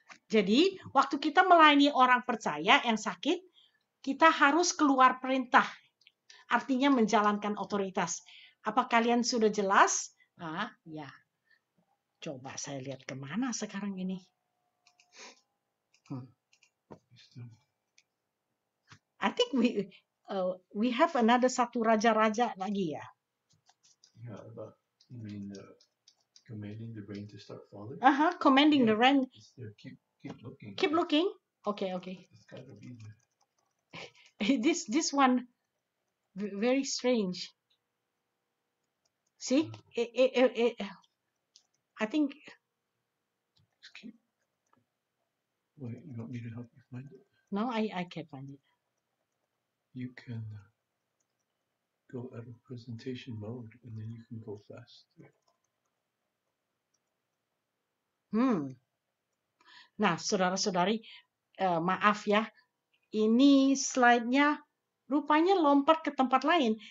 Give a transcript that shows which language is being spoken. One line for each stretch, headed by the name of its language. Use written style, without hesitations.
Indonesian: Jadi, waktu kita melayani orang percaya yang sakit, kita harus keluar perintah. Artinya menjalankan otoritas. Apa kalian sudah jelas? Ya. Coba saya lihat kemana sekarang ini.
English: I think we have another
Indonesian: satu raja-raja lagi ya.
English: Yeah, but you mean commanding the rain to start falling? Commanding the rain. Keep looking. Keep looking. Okay. It's gotta be there. This one very strange.
Indonesian: See, I think.
English: Wait, you want me to help you find it? No, I can't find it. You can go out of presentation mode, and then you can go fast.
Indonesian: Nah, saudara-saudari, maaf ya, ini slide-nya rupanya lompat ke tempat lain.